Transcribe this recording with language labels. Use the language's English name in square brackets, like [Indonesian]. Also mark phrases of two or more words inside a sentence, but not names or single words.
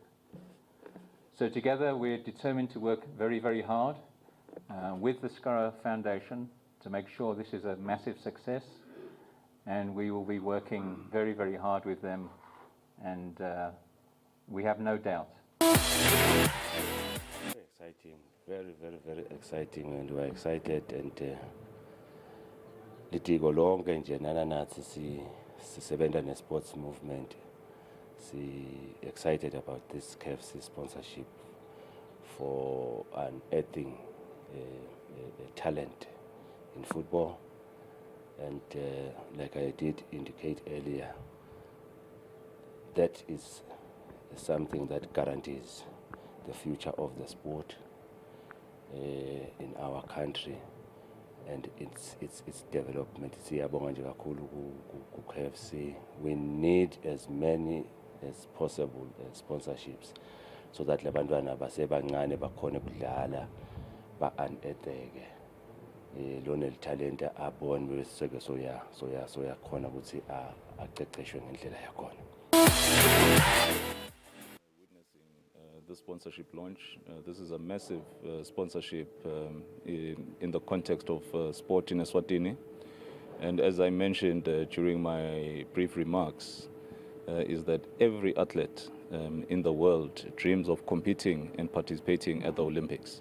[English] So together we're determined to work very, very hard with the Skara Foundation to make sure this is a massive success, and we will be working very, very hard with them, and we have no doubt. Exciting, very, very, very exciting, and we're excited, and [Swati] litiko lonke nje nana nathi sisebenza [English] ne-sports movement excited about this KFC sponsorship for unearthing talent in football. And like I did indicate earlier, that is something that guarantees the future of the sport in our country and its development. [Swati] Siyabonga nje kakhulu ku KFC. [English] We need as many as possible sponsorships so that [Swati] labantwana basebancane bakhone kudlala ba-uneartheke lona talenta abone bese soya khona ukuthi aqeqeshwe ngendlela yakhona. [English] The sponsorship launch. This is a massive sponsorship in the context of sport in Eswatini. And as I mentioned during my brief remarks, is that every athlete in the world dreams of competing and participating at the Olympics.